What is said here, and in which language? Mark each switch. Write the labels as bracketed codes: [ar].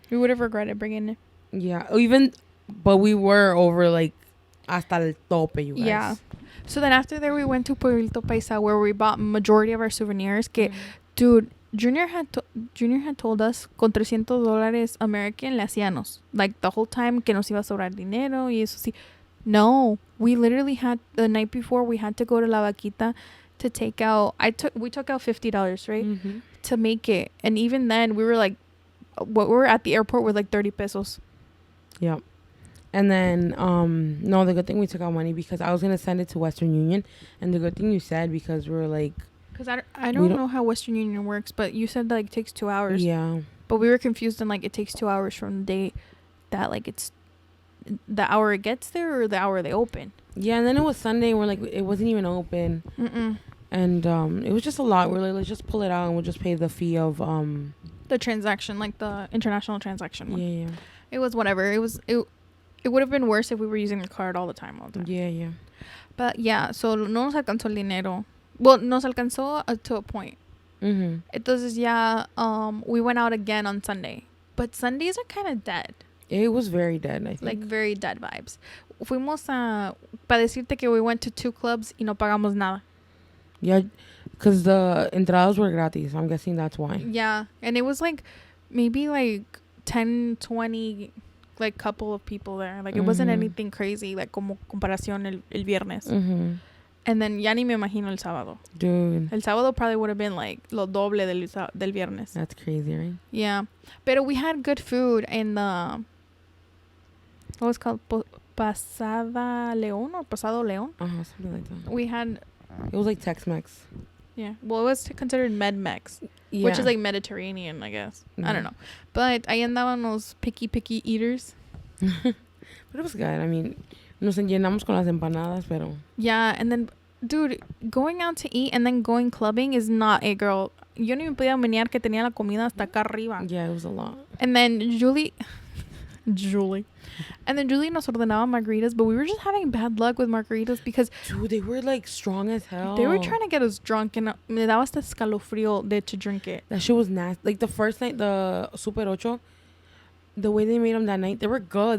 [en] We would have regretted bringing it. Yeah, but we were over like [es] hasta el tope, [en] you guys. Yeah. So then after there we went to Pueblito Paisa where we bought majority of our souvenirs. Dude, Junior had told us con $300 American [es] le hacíamos. [en] Like the whole time [es] que nos iba a sobrar dinero y eso sí. [en] No, we literally had the night before we had to go to La Vaquita to take out. We took out $50, right? To make it. And even then we were like, what we were at the airport with like 30 pesos. Yep. And then no, the good thing we took out money because I was gonna send it to Western Union, and the good thing you said because we were like, because I don't know how Western Union works, but you said that like it takes 2 hours. Yeah. But we were confused on like it takes 2 hours from the day that like it's the hour it gets there or the hour they open. Yeah, and then it was Sunday and we're like, it wasn't even open. And it was just a lot. We're like, let's just pull it out and we'll just pay the fee of the transaction, like the international transaction one. Yeah. It was whatever. It would have been worse if we were using the card all the time. Yeah. [es] But yeah, so no nos alcanzó el dinero. [en] Well, [es] nos alcanzó [en] to a point. [es] Entonces ya [en] we went out again on Sunday. But Sundays are kind of dead. It was very dead, I think. Like very dead vibes. [es] Fuimos para decirte que [en] we went to 2 clubs [es] y no pagamos nada. [en] Yeah, because the entradas were gratis. I'm guessing that's why. Yeah, and it was like maybe like 10, 20 like couple of people there. Like it wasn't anything crazy like [es] como comparación el viernes. [en] And then [es] ya ni me imagino el sábado. [en] Dude. [es] El sábado [en] probably would have been like [es] lo doble del viernes. [en] That's crazy, right? Yeah. But we had good food in the what was it called? Pasada León or Pasado León? Something like that. We had... It was like Tex-Mex. Yeah. Well, it was considered Med-Mex. Yeah. Which is like Mediterranean, I guess. I don't know. But [es] ahí andaban [en] los picky eaters. But it was good. [es] I mean, nos llenamos con las empanadas, pero... [en] Yeah, and then, dude, going out to eat and then going clubbing is not a girl. [es] yo ni me podía menear que tenía la comida hasta acá arriba. [en] Yeah, it was a lot. And then Julie and then Julie [es] nos ordenaba [en] margaritas, but we were just having bad luck with margaritas because Dude, they were like strong as hell. they were trying to get us drunk, and [es] me daba hasta escalofrío [en] to drink it. That shit was nasty. Like the first night, the Super Ocho, the way they made them that night, they were good.